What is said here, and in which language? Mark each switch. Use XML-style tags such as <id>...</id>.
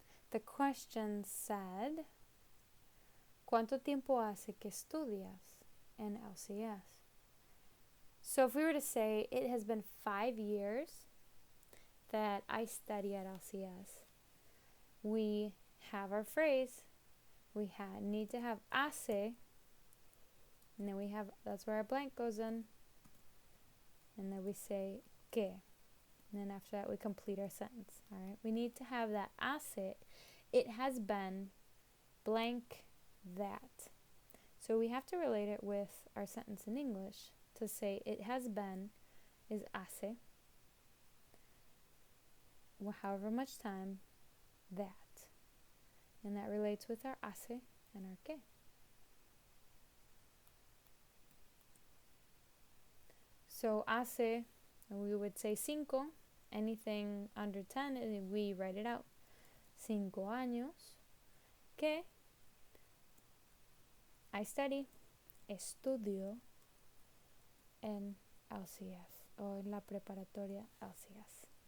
<en>The question said,</en> <es>¿cuánto tiempo hace que estudias en LCS?</es> <en>So if we were to say, it has been 5 years that I study at LCS, we have our phrase, we need to have hace, and then we have, that's where our blank goes in, and then we say que, and then after that we complete our sentence. All right, we need to have that hace, it has been blank that. So we have to relate it with our sentence in English to say it has been is hace, however much time, that. And that relates with our hace and our que. So hace, we would say 5. Anything under 10, we write it out.</en> <es>5 años que</es> <en>I study,</en> <es>estudio en LCS, o en la preparatoria LCS.</es>